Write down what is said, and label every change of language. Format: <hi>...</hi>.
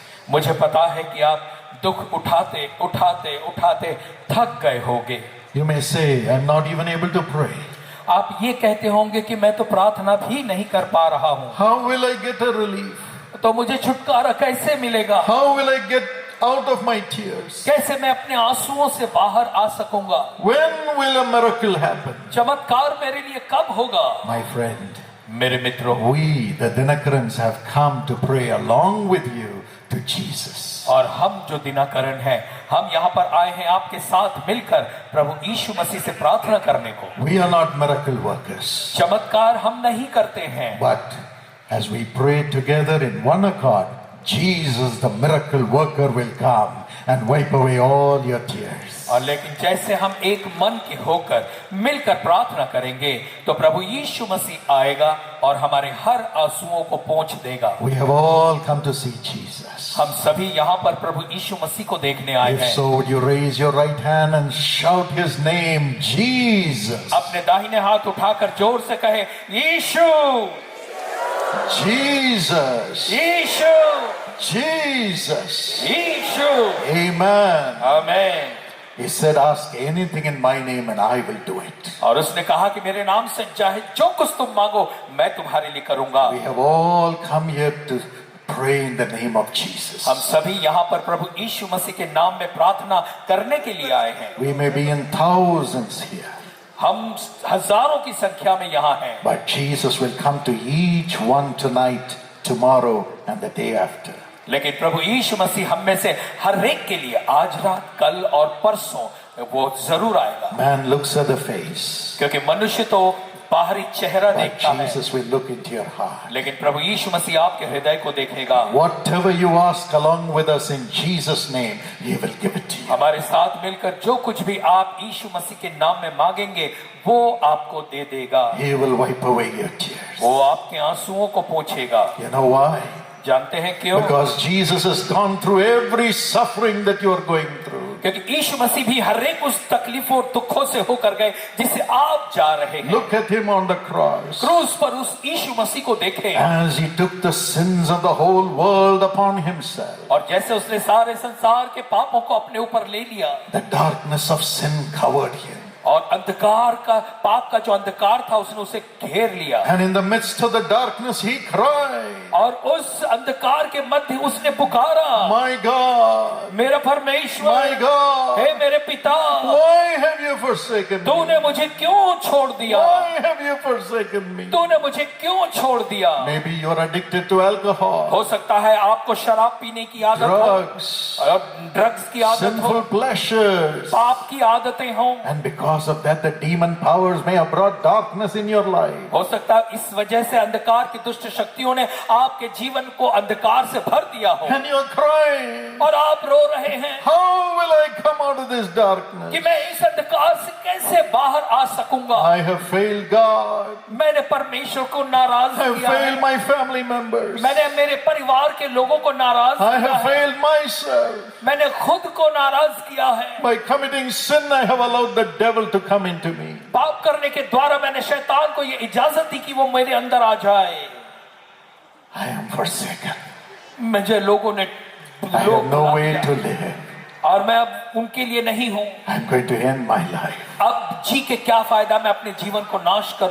<hi>मुझे पता है कि आप दुख उठाते उठाते थक गए होंगे।</hi> <en>You may say, I'm not even able to pray.</en> <hi>आप ये कहते होंगे कि मैं तो प्रार्थना भी नहीं कर पा रहा हूँ,</hi> <en>How will I get a relief?</en> <hi>तो मुझे छुटकारा कैसे मिलेगा?</hi> <en>How will I get out of my tears?</en> <hi>कैसे मैं अपने आंसुओं से बाहर आ सकूंगा?</hi> <en>When will a miracle happen?</en> <hi>चमत्कार मेरे लिए कब होगा?</hi> <en>My friend,</en> <hi>मेरे मित्रों,</hi> <en>we, the Dinakarans, have come to pray along with you to Jesus.</en> <hi>और हम जो दिनाकरण हैं, हम यहाँ पर आए हैं आपके साथ मिलकर प्रभु यीशु मसीह से प्रार्थना करने को।</hi> <en>We are not miracle workers,</en> <hi>चमत्कार हम नहीं करते हैं,</hi> <en>but as we pray together in one accord, Jesus, the miracle worker, will come and wipe away all your tears.</en> <hi>और लेकिन जैसे हम एक मन के होकर मिलकर प्रार्थना करेंगे, तो प्रभु यीशु मसीह आएगा और हमारे हर आंसुओं को पोंछ देगा।</hi> <en>We have all come to see Jesus.</en> <hi>हम सभी यहाँ पर प्रभु यीशु मसीह को देखने आए</hi> <en>If</en> <hi>हैं।</hi> <en>so, would you raise your right hand and shout his name, Jesus?</en> <hi>अपने दाहिने हाथ उठाकर जोर से कहे, यीशु,</hi> <en>Jesus,</en> <hi>यीशु,</hi> <en>Jesus.</en> <hi>यीशु।</hi> <en>Amen.</en> <hi>आमीन।</hi> <en>He said, ask anything in my name and I will do it.</en> <hi>और उसने कहा कि मेरे नाम से चाहे जो कुछ तुम मांगो मैं तुम्हारे लिए करूंगा।</hi> <en>We have all come here to pray in the name of Jesus.</en> <hi>हम सभी यहाँ पर प्रभु यीशु मसीह के नाम में प्रार्थना करने के लिए आए हैं।</hi> <en>We may be in thousands here,</en> <hi>हम हजारों की संख्या में यहाँ हैं,</hi> <en>but Jesus will come to each one tonight, tomorrow, and the day after.</en> <hi>लेकिन प्रभु यीशु मसीह हम में से हर एक के लिए आज रात, कल और परसों वो जरूर आएगा।</hi> <en>Man looks at the face,</en> <hi>क्योंकि मनुष्य तो बाहरी चेहरा</hi> <en>but</en> <hi>देखता है,</hi> <en>Jesus will look into your heart.</en> <hi>लेकिन प्रभु यीशु मसीह आपके हृदय को देखेगा।</hi> <en>Whatever you ask along with us in Jesus' name, He will give it to you.</en> <hi>हमारे साथ मिलकर जो कुछ भी आप यीशु मसीह के नाम में मांगेंगे वो आपको दे देगा।</hi> <en>He will wipe away your tears.</en> <hi>वो आपके आंसुओं को पोंछेगा।</hi> <en>You know why?</en> <hi>जानते हैं क्यों?</hi> <en>Because Jesus has gone through every suffering that you are going through.</en> <hi>क्योंकि यीशु मसीह भी हर एक उस तकलीफों और दुखों से होकर गए जिससे आप जा रहे हैं।</hi> <en>Look at Him on the cross.</en> <hi>क्रूस पर उस यीशु मसीह को देखें,</hi> <en>As He took the sins of the whole world upon Himself.</en> <hi>और जैसे उसने सारे संसार के पापों को अपने ऊपर ले लिया,</hi> <en>The darkness of sin covered Him.</en> <hi>और अंधकार का, पाप का जो अंधकार था उसने उसे घेर लिया,</hi> <en>And in the midst of the darkness, He cried,</en> <hi>और उस अंधकार के मध्य उसने पुकारा,</hi> <en>My God,</en> <hi>मेरा परमेश्वर,</hi> <en>my God,</en> <hi>हे मेरे पिता,</hi> <en>why have you forsaken me?</en> <hi>तूने मुझे क्यों छोड़ दिया?</hi> <en>Why have you forsaken me?</en> <hi>तूने मुझे क्यों छोड़ दिया?</hi> <en>Maybe you're addicted to alcohol,</en> <hi>हो सकता है आपको शराब पीने की आदत हो,</hi> <en>drugs,</en> <hi>और ड्रग्स की आदत हो,</hi> <en>sinful pleasures.</en> <hi>पाप की आदतें हों।</hi> <en>And because of that, the demon powers may have brought darkness in your life.</en> <hi>हो सकता है इस वजह से अंधकार की दुष्ट शक्तियों ने आपके जीवन को अंधकार से भर दिया हो,</hi> <en>And you're crying,</en> <hi>और आप रो रहे हैं,</hi> <en>how will I come out of this darkness.</en> <hi>कि मैं इस अंधकार से कैसे बाहर आ सकूंगा।</hi> <en>I have failed God.</en> <hi>मैंने परमेश्वर को नाराज</hi> <en>I have</en> <hi>किया है।</hi> <en>failed my family members.</en> <hi>मैंने मेरे परिवार के लोगों को नाराज</hi> <en>I</en> <hi>किया</hi> <en>have</en> <hi>है।</hi> <en>failed myself.</en> <hi>मैंने खुद को नाराज किया है।</hi> <en>By committing sin, I have allowed the devil to come into me.</en> <hi>पाप करने के द्वारा मैंने शैतान को ये इजाजत दी कि वो मेरे अंदर आ जाए।</hi> <en>I am forsaken.</en> <hi>मुझे लोगों ने</hi> <en>I have no way to live.</en> <hi>और मैं अब उनके लिए नहीं हूँ।</hi> <en>I'm going to end my life.</en> <hi>अब जी के क्या फायदा, मैं अपने जीवन को नाश कर</hi>